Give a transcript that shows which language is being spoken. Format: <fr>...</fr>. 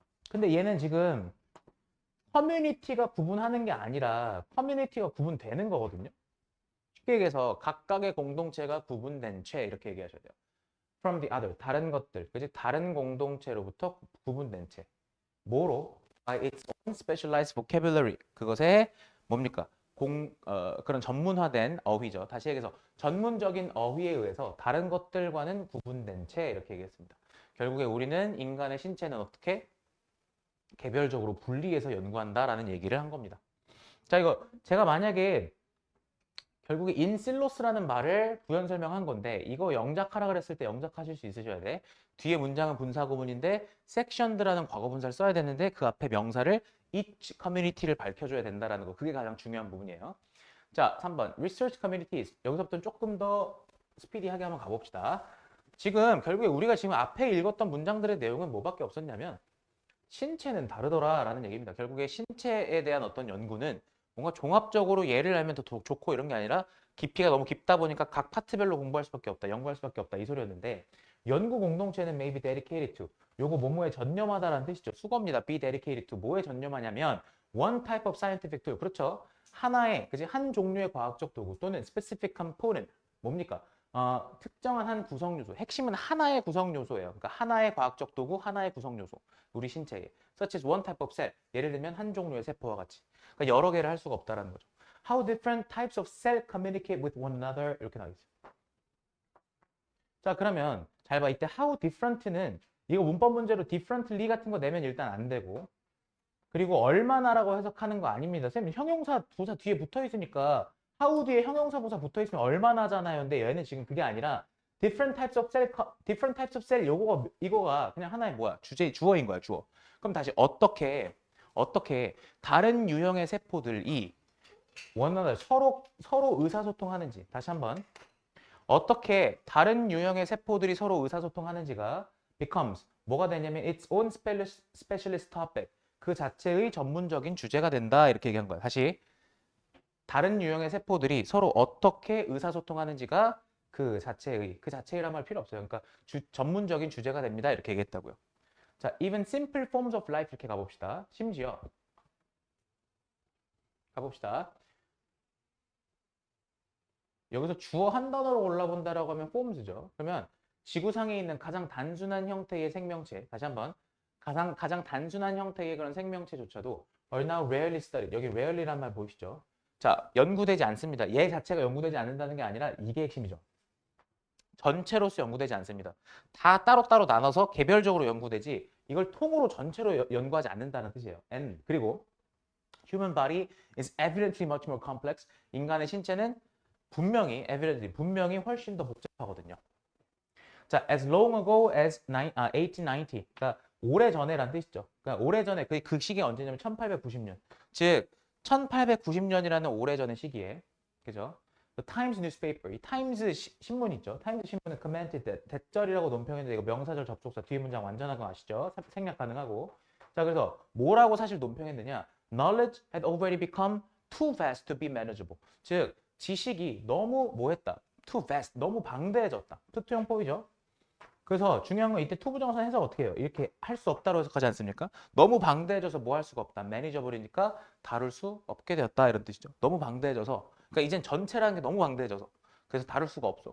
<ko>근데 얘는 지금 커뮤니티가 구분하는 게 아니라 커뮤니티가 구분되는 거거든요. 쉽게 얘기해서 각각의 공동체가 구분된 채 이렇게 얘기하셔야 돼요.</ko> <en>From the other,</en> <ko>다른 것들, 그지? 다른 공동체로부터 구분된 채. 뭐로?</ko> <en>By its own specialized vocabulary.</en> <ko>그것에 뭡니까? 그런 전문화된 어휘죠. 다시 얘기해서 전문적인 어휘에 의해서 다른 것들과는 구분된 채 이렇게 얘기했습니다. 결국에 우리는 인간의 신체는 어떻게 개별적으로 분리해서 연구한다라는 얘기를 한 겁니다. 자, 이거 제가 만약에 결국에 인실로스라는 말을 부연 설명한 건데 이거 영작하라 그랬을 때 영작하실 수 있으셔야 돼. 뒤에 문장은 분사구문인데 section드라는 과거분사를 써야 되는데 그 앞에 명사를</ko> <en>each community</en> <ko>를 밝혀줘야 된다라는 거. 그게 가장 중요한 부분이에요. 자, 3번 research communities. 여기서부터 조금 더 스피디하게 한번 가봅시다. 지금 결국에 우리가 지금 앞에 읽었던 문장들의 내용은 뭐밖에 없었냐면 신체는 다르더라라는 얘기입니다. 결국에 신체에 대한 어떤 연구는 뭔가 종합적으로 예를 알면 더 좋고 이런 게 아니라 깊이가 너무 깊다 보니까 각 파트별로 공부할 수밖에 없다, 연구할 수밖에 없다 이 소리였는데 연구 공동체는</ko> <en>may be dedicated to</en> <ko>요거 뭐뭐에 전념하다라는 뜻이죠. 수거입니다.</ko> <en>be dedicated to</en> <ko>뭐에 전념하냐면</ko> <en>one type of scientific tool</en> <ko>그렇죠. 하나의 그지 한 종류의 과학적 도구 또는</ko> <en>specific component</en> <ko>뭡니까? 특정한 한 구성 요소. 핵심은 하나의 구성 요소예요. 그러니까 하나의 과학적 도구, 하나의 구성 요소. 우리 신체에.</ko> <en>Such as one type of cell.</en> <ko>예를 들면 한 종류의 세포와 같이. 그러니까 여러 개를 할 수가 없다라는 거죠.</ko> <en>How different types of cell communicate with one another</en> <ko>이렇게 나와있어요. 자, 그러면 잘 봐. 이때 how different는 이거 문법 문제로 differently 같은 거 내면 일단 안 되고 그리고 얼마나라고 해석하는 거 아닙니다. 선생님 형용사 부사 뒤에 붙어 있으니까 how 뒤에 형용사 부사 붙어 있으면 얼마나잖아요. 근데 얘는 지금 그게 아니라</ko> <en>different types of cell</en> <ko>이거가 그냥 하나의 뭐야? 주어인 거야, 주어. 그럼 다시 어떻게 다른 유형의 세포들이 원하는 서로 의사소통하는지 다시 한번 어떻게 다른 유형의 세포들이 서로 의사소통하는지가</ko> <en>becomes</en> <ko>뭐가 되냐면</ko> <en>its own specialist topic</en> <ko>그 자체의 전문적인 주제가 된다 이렇게 얘기한 거예요. 다시 다른 유형의 세포들이 서로 어떻게 의사소통하는지가 그 자체의란 말 필요 없어요. 그러니까 전문적인 주제가 됩니다 이렇게 얘기했다고요.</ko> <en>자, even simple forms of life</en> <ko>이렇게 가봅시다. 심지어 가봅시다. 여기서 주어 한 단어로 올라본다라고 하면 forms죠. 그러면 지구상에 있는 가장 단순한 형태의 생명체, 다시 한번 가장 단순한 형태의 그런 생명체조차도</ko> <en>are now rarely studied.</en> <ko>여기 rarely란 말 보이시죠? 자, 연구되지 않습니다. 얘 자체가 연구되지 않는다는 게 아니라 이게 핵심이죠. 전체로서 연구되지 않습니다. 다 따로따로 나눠서 개별적으로 연구되지 이걸 통으로 전체로 연구하지 않는다는 뜻이에요.</ko> <en>And</en> <ko>그리고</ko> <en>human body is evidently much more complex.</en> <ko>인간의 신체는 분명히 훨씬 더 복잡하거든요.</ko> <en>자, as long ago as 1890.</en> <ko>그러니까 오래전에란 뜻이죠. 그러니까 오래전에 그 시기가 언제냐면 1890년. 즉 1890년이라는 오래전의 시기에 그죠?</ko> <en>The Times newspaper.</en> <ko>이 타임스 신문 있죠. 타임스 신문은</ko> <en>commented that</en> <ko>대절이라고 논평했는데 이거 명사절 접속사 뒤에 문장 완전한 거 아시죠? 생략 가능하고. 자, 그래서 뭐라고 사실 논평했느냐?</ko> <en>Knowledge had already become too vast to be manageable.</en> <ko>즉 지식이 너무 뭐했다?</ko> <en>too vast,</en> <ko>너무 방대해졌다. 투투용법이죠. 그래서 중요한 건 이때 투부정사 해석 어떻게 해요? 이렇게 할 수 없다고 해석하지 않습니까? 너무 방대해져서 뭐 할 수가 없다. 매니저블이니까 다룰 수 없게 되었다 이런 뜻이죠. 너무 방대해져서 그러니까 이젠 전체라는 게 너무 방대해져서 그래서 다룰 수가 없어.</ko>